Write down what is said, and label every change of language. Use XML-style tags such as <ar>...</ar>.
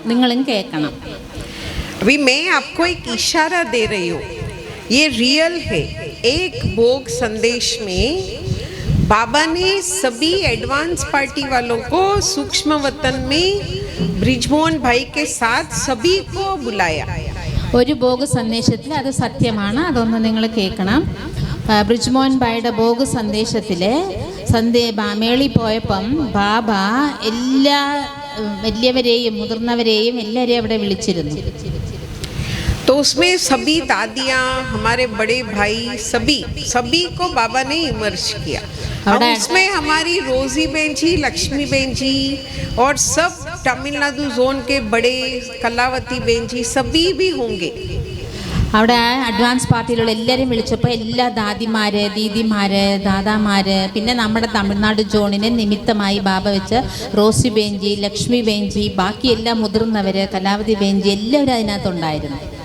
<ml>നിങ്ങളും കേൾക്കണം.</ml> <hi>अभी मैं आपको एक इशारा दे रही हूँ, ये रियल है. एक भोग संदेश में बाबा ने सभी एडवांस पार्टी वालों को सूक्ष्म वतन में ब्रिजमोहन भाई के साथ सभी को बुलाया.</hi> <ml>ഒരു ഭോഗ് സന്ദേശത്തിൽ അത് സത്യമാണ്. അതൊന്ന് നിങ്ങൾ കേൾക്കണം. ബ്രിജ്മോഹൻ ഭായിയുടെ ഭോഗ് സന്ദേശത്തിൽ മേളിൽ പോയപ്പം ബാബ എല്ലാ വലിയവരെയും മുതിർന്നവരെയും എല്ലാവരെയും അവിടെ വിളിച്ചിരുന്നു.</ml> <hi>तो उसमें सभी दादियाँ, हमारे बड़े भाई, सभी को बाबा ने इमर्ज किया. और उसमें हमारी रोजी बहन जी, लक्ष्मी बहन जी और सब तमिलनाडु जोन के बड़े कलावती बहन जी सभी भी होंगे.</hi> <ml>അവിടെ അഡ്വാൻസ് പാർട്ടിയിലുള്ള എല്ലാവരെയും വിളിച്ചപ്പോൾ എല്ലാ ദാദിമാര്, ദീദിമാര്, ദാദാമാര്, പിന്നെ നമ്മുടെ തമിഴ്നാട് ജോണിനെ നിമിത്തമായി ബാബ വെച്ച് റോസി ബേഞ്ചി, ലക്ഷ്മി ബേഞ്ചി, ബാക്കി എല്ലാ മുതിർന്നവര്, കലാവതി ബേഞ്ചി എല്ലാവരും അതിനകത്തുണ്ടായിരുന്നു.</ml>